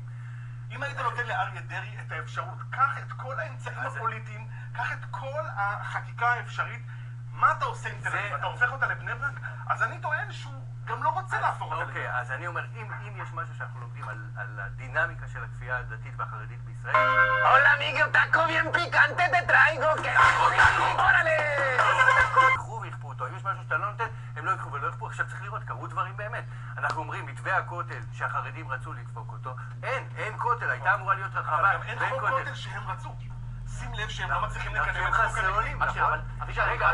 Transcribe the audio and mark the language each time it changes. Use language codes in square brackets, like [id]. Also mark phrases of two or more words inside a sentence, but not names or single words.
[he] אם היית נותן לאריה דרעי את האפשרות, קח את כל האמצעים הפוליטיים, קח את כל החקיקה האפשרית, מה אתה עושה עם תל אביב? אתה הופך אותה לבני ברק? אז אני טוען שהוא גם לא רוצה להפוך אותה לבני ברק. אוקיי, אז אני אומר, אם יש משהו שאנחנו לומדים על הדינמיקה של הכפייה הדתית והחרדית בישראל... [es] Hola amigo, taco bien picante te traigo, que órale! [he] יקחו ויכפו אותו. אם יש משהו שאתה לא נותן, הם לא יקחו ולא יכפו. עכשיו צריך לראות, קרו דברים באמת. אנחנו אומרים, מתווה הכותל שהחרדים רצו לדפוק אותו, אין כותל, הייתה אמורה להיות רחבה, אבל גם אין חוק כותל שהם רצו. שים לב שהם לא מצליחים לקדם את חוק הליכים. אבל אבישי, רגע,